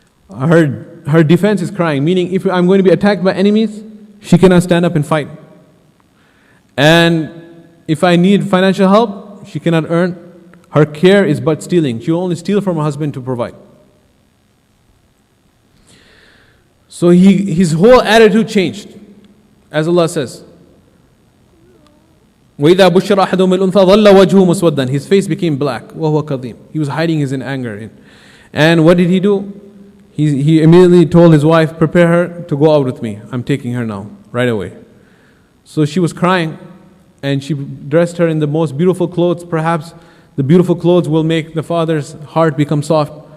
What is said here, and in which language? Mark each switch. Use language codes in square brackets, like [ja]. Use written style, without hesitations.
[en] Her defense is crying, meaning if I'm going to be attacked by enemies, she cannot stand up and fight. And if I need financial help, she cannot earn. Her care is but stealing. She will only steal from her husband to provide. So his whole attitude changed. As Allah says, [ar] وَإِذَا بُشِّرَ أَحَدُهُمْ بِالْأُنْثَى ظَلَّ وَجْهُهُ مُسْوَدًّا. [en] His face became black. [ar] وَهُوَ كَظِيمٌ. [en] He was hiding his anger. And what did he do? He immediately told his wife, "Prepare her to go out with me. I'm taking her now, right away." So she was crying, and she dressed her in the most beautiful clothes. Perhaps the beautiful clothes will make the father's heart become soft.